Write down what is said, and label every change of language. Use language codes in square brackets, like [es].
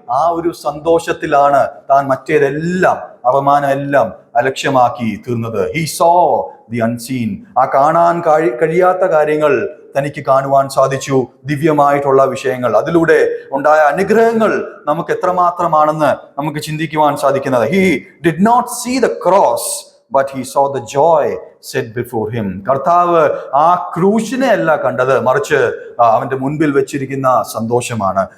[ml] ആ ഒരു സന്തോഷത്തിലാണ് താൻ മറ്റേതെല്ലാം, അപമാനം എല്ലാം അലക്ഷ്യമാക്കി തീർന്നത്. [en] He saw the unseen. [ml] ആ കാണാൻ കഴിയാത്ത കാര്യങ്ങൾ തനിക്ക് കാണുവാൻ സാധിച്ചു. ദിവ്യമായിട്ടുള്ള വിഷയങ്ങൾ, അതിലൂടെ ഉണ്ടായ അനുഗ്രഹങ്ങൾ നമുക്ക് എത്രമാത്രമാണെന്ന് നമുക്ക് ചിന്തിക്കുവാൻ സാധിക്കുന്നത്. [en] He did not see the cross, but he saw the joy set before him. [ml] കർത്താവ് ആ ക്രൂശിനെ അല്ല കണ്ടത്, മറിച്ച് അവന്റെ മുൻപിൽ വെച്ചിരിക്കുന്ന സന്തോഷമാണ്.